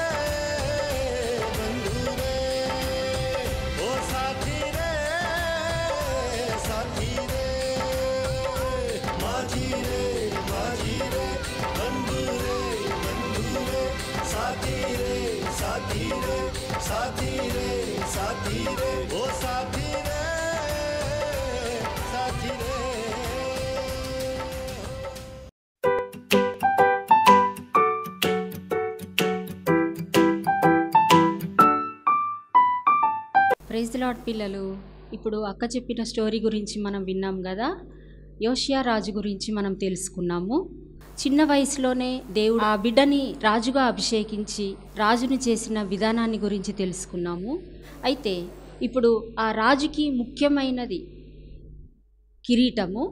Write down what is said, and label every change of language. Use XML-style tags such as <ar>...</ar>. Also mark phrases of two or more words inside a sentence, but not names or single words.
<hi>ओ साथी रे माझी रे बंधु रे साथी रे साथी रे ओ साथी रे साथी रे</hi> <en>Praise the Lord పిల్లలు.</en> <te>ఇప్పుడు అక్క చెప్పిన స్టోరీ గురించి మనం విన్నాం కదా. యోషియా రాజు గురించి మనం తెలుసుకున్నాము. చిన్న వయసులోనే దేవుడు ఆ బిడ్డని రాజుగా అభిషేకించి రాజుని చేసిన విధానాన్ని గురించి తెలుసుకున్నాము. అయితే ఇప్పుడు ఆ రాజుకి ముఖ్యమైనది కిరీటము.</te>